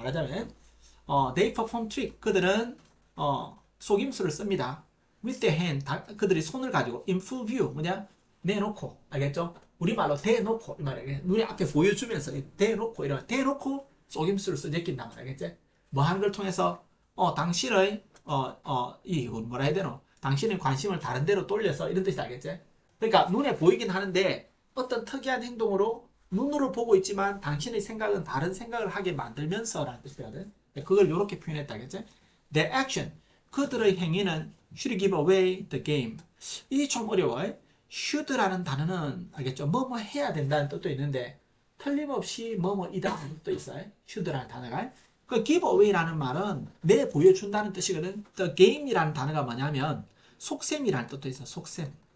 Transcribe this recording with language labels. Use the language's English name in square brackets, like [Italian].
[Korean] 말하자면 [English] they perform trick. [Korean] 그들은 속임수를 씁니다. [English] with their hand. [Korean] 그들이 손을 가지고 [English] in full view. [Korean] 뭐냐? 내놓고. 알겠죠? 우리말로 대놓고 이 말이야. 눈에 앞에 보여주면서 대놓고 이런 대놓고 속임수를 쓰제낀단 말이야. 알겠지? 뭐 하는 걸 통해서 당신의 이건 뭐라 해야 되노? 당신의 관심을 다른 데로 돌려서 이런 뜻이 알겠지? 그러니까 눈에 보이긴 하는데 어떤 특이한 행동으로 눈으로 보고 있지만 당신의 생각은 다른 생각을 하게 만들면서라는 뜻이거든. 그걸 이렇게 표현했다겠지? [English] Their action. [Korean] 그들의 행위는 [English] should give away the game. [Korean] 이 좀 어려워요. should라는 단어는 알겠죠? 뭐뭐 해야 된다는 뜻도 있는데 틀림없이 뭐뭐이다 하는 뜻도 있어요. should라는 단어가. 그 give away라는 말은 내 보여준다는 뜻이거든. the game이라는 단어가 뭐냐면 속셈이라는 뜻도 있어. 속셈.